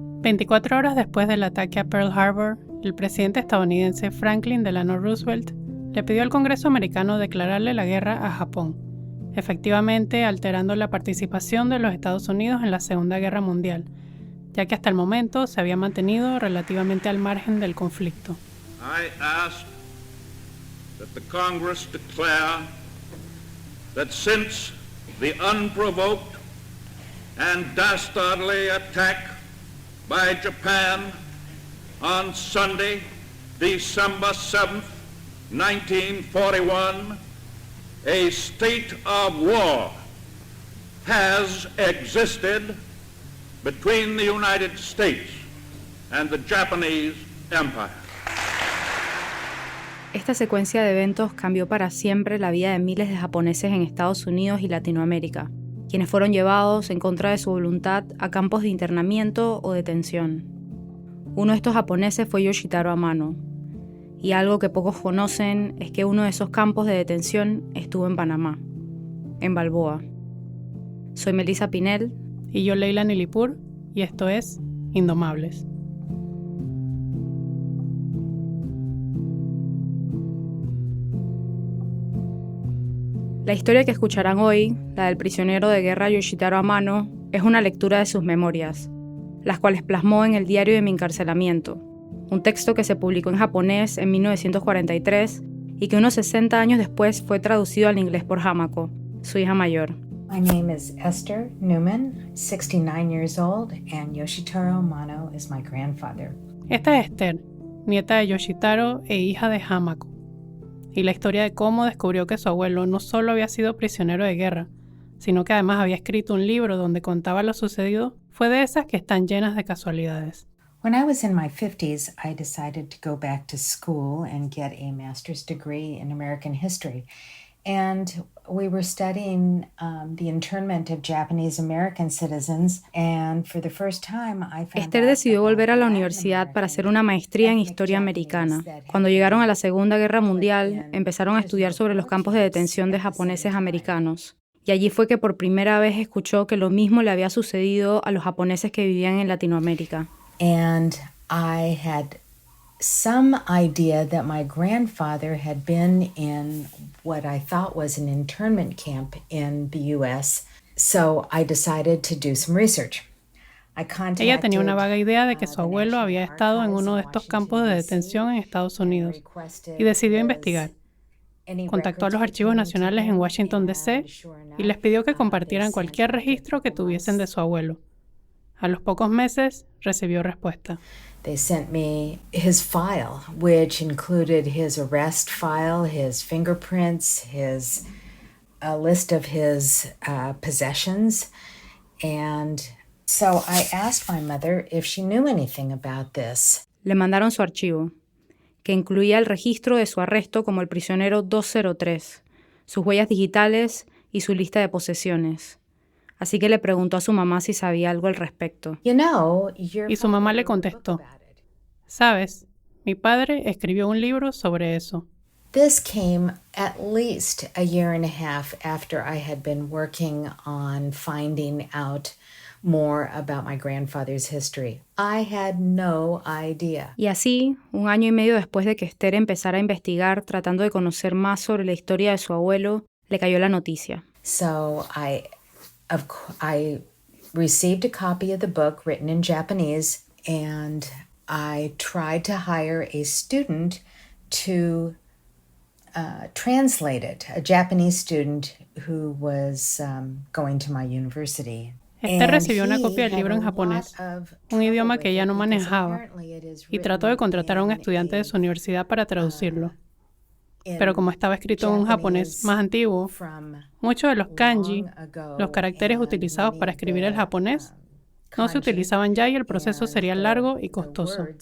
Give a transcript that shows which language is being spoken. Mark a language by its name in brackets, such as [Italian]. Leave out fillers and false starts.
[Spanish] 24 horas después del ataque a Pearl Harbor, el presidente estadounidense Franklin Delano Roosevelt le pidió al Congreso americano declararle la guerra a Japón, efectivamente alterando la participación de los Estados Unidos en la Segunda Guerra Mundial, ya que hasta el momento se había mantenido relativamente al margen del conflicto. [English] I ask that the Congress declare that since the unprovoked and dastardly attack by Japan on Sunday, December 7th, 1941, a state of war has existed between the United States and the Japanese Empire. [Spanish] Esta secuencia de eventos cambió para siempre la vida de miles de japoneses en Estados Unidos y Latinoamérica, quienes fueron llevados en contra de su voluntad a campos de internamiento o detención. Uno de estos japoneses fue Yoshitaro Amano, y algo que pocos conocen es que uno de esos campos de detención estuvo en Panamá, en Balboa. Soy Melissa Pinel. Y yo, Leila Nilipur, y esto es Indomables. La historia que escucharán hoy, la del prisionero de guerra Yoshitaro Amano, es una lectura de sus memorias, las cuales plasmó en el diario de mi encarcelamiento, un texto que se publicó en japonés en 1943 y que unos 60 años después fue traducido al inglés por Hamako, su hija mayor. [English] My name is Esther Newman, 69 years old, and Yoshitaro Amano is my grandfather. [Spanish] Esta es Esther, nieta de Yoshitaro e hija de Hamako, y la historia de cómo descubrió que su abuelo no solo había sido prisionero de guerra, sino que además había escrito un libro donde contaba lo sucedido, fue de esas que están llenas de casualidades. [English] When I was in my 50s, I decided to go back to school and get a master's degree in American history. And we were studying the internment of Japanese American citizens, and for the first time I found [Spanish] Esther decidió volver a la universidad para hacer una maestría en historia americana. Cuando llegaron a la Segunda Guerra Mundial, empezaron a estudiar sobre los campos de detención de japoneses americanos. Y allí fue que por primera vez escuchó que lo mismo le había sucedido a los japoneses que vivían en Latinoamérica. [English] And I had some idea that my grandfather had been in what I thought was an internment camp in the U.S., so I decided to do some research. [Spanish] Ella tenía una vaga idea de que su abuelo había estado en uno de estos campos de detención en Estados Unidos y decidió investigar. Contactó a los archivos nacionales en Washington, D.C. y les pidió que compartieran cualquier registro que tuviesen de su abuelo. A los pocos meses recibió respuesta. [English] They sent me his file, which included his arrest file, his fingerprints, a list of his possessions. And so I asked my mother if she knew anything about this. [Spanish] Le mandaron su archivo, que incluía el registro de su arresto como el prisionero 203, sus huellas digitales y su lista de posesiones. Así que le preguntó a su mamá si sabía algo al respecto. Y su mamá le contestó, ¿sabes? Mi padre escribió un libro sobre eso. [English] This came at least a year and a half after I had been working on finding out more about my grandfather's history. I had no idea. [Spanish] Y así, 1 año y medio después de que Esther empezara a investigar tratando de conocer más sobre la historia de su abuelo, le cayó la noticia. [English] So I received a copy of the book written in Japanese, and I tried to hire a student to translate it, a Japanese student who was going to my university. [Spanish] Esther recibió una copia del libro en japonés, un idioma que ella no manejaba, y trató de contratar a un estudiante de su universidad para traducirlo. Pero como estaba escrito en un japonés más antiguo, muchos de los kanji, los caracteres utilizados para escribir el japonés, no se utilizaban ya y el proceso sería largo y costoso.